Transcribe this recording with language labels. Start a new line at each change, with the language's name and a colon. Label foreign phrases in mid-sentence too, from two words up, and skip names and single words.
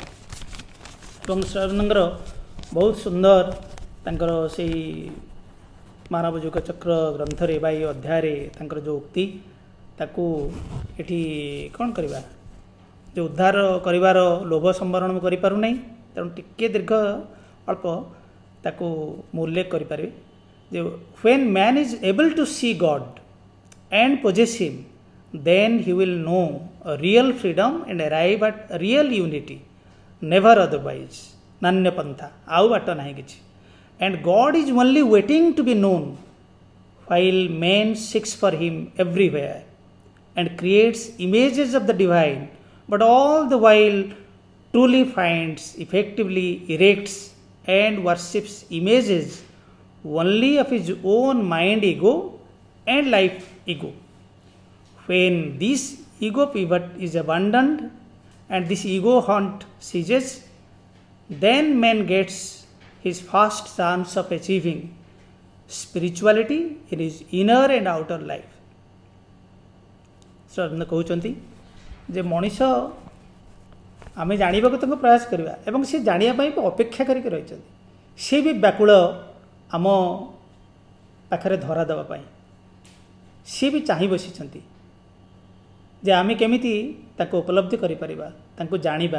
Odia: ଏବଂ ଶ୍ରୀଅରବିନ୍ଦଙ୍କର ବହୁତ ସୁନ୍ଦର ତାଙ୍କର ସେଇ ମାନବ ଯୁଗ ଚକ୍ର ଗ୍ରନ୍ଥରେ ବା ଏ ଅଧ୍ୟାୟରେ ତାଙ୍କର ଯେଉଁ ଉକ୍ତି, ତାକୁ ଏଠି କ'ଣ କରିବା, ଯେ ଉଦ୍ଧାର କରିବାର ଲୋଭ ସମ୍ବରଣ ମୁଁ କରିପାରୁନାହିଁ, ତେଣୁ ଟିକିଏ ଦୀର୍ଘ ଅଳ୍ପ ତାକୁ ମୁଁ ଉଲ୍ଲେଖ କରିପାରିବି।
English: ଯେ when man is able to see God and possess him, then he will know a real freedom and arrive at real unity, never otherwise,
Sanskrit: ନାନ୍ୟ ପନ୍ଥା,
Odia: ଆଉ ବାଟ ନାହିଁ କିଛି।
English: And God is only waiting to be known, while man seeks for him everywhere and creates images of the divine, but all the while truly finds, effectively erects and worships images only of his own mind ego and life ego. When this ego pivot is abandoned and this ego hunt ceases, then man gets his first chance of achieving spirituality in his inner and outer life.
Odia: ଶ୍ରୀଅରବିନ୍ଦ କହୁଛନ୍ତି ଯେ ମଣିଷ ଆମେ ଜାଣିବାକୁ ତାଙ୍କୁ ପ୍ରୟାସ କରିବା ଏବଂ ସେ ଜାଣିବା ପାଇଁ ଅପେକ୍ଷା କରିକି ରହିଛନ୍ତି। ସେ ବି ବ୍ୟାକୁଳ ଆମ ପାଖରେ ଧରା ଦେବା ପାଇଁ। ସିଏ ବି ଚାହିଁ ବସିଛନ୍ତି ଯେ ଆମେ କେମିତି ତାକୁ ଉପଲବ୍ଧି କରିପାରିବା, ତାଙ୍କୁ ଜାଣିବା।